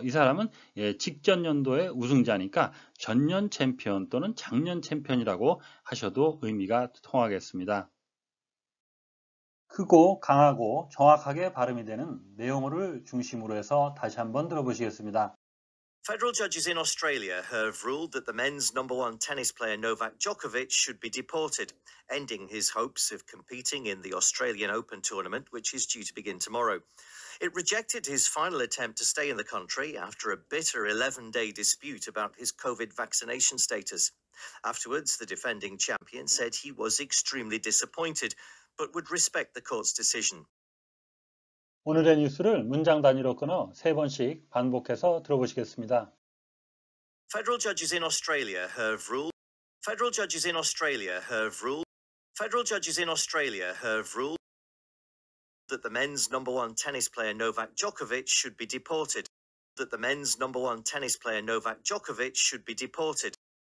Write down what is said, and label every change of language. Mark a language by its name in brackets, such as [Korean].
[Korean] 이 사람은 직전 연도의 우승자니까 전년 챔피언 또는 작년 챔피언이라고 하셔도 의미가 통하겠습니다. 크고 강하고 정확하게 발음이 되는 내용어를 중심으로 해서 다시 한번 들어보시겠습니다. [English] Federal judges in Australia have ruled that the men's number one tennis player Novak Djokovic should be deported, ending his hopes of competing in the Australian Open tournament, which is due to begin tomorrow. It rejected his final attempt to stay in the country after a bitter 11-day dispute about his COVID vaccination status. Afterwards, the defending champion said he was extremely disappointed, but would respect the court's decision. [Korean] 오늘의 뉴스를 문장 단위로 끊어 3번씩 반복해서 들어보시겠습니다. [English] Federal judges in Australia have ruled. Federal judges in Australia have ruled. Federal judges in Australia have ruled that the men's number one tennis player Novak Djokovic should be deported. That the men's number one tennis player Novak Djokovic should be deported.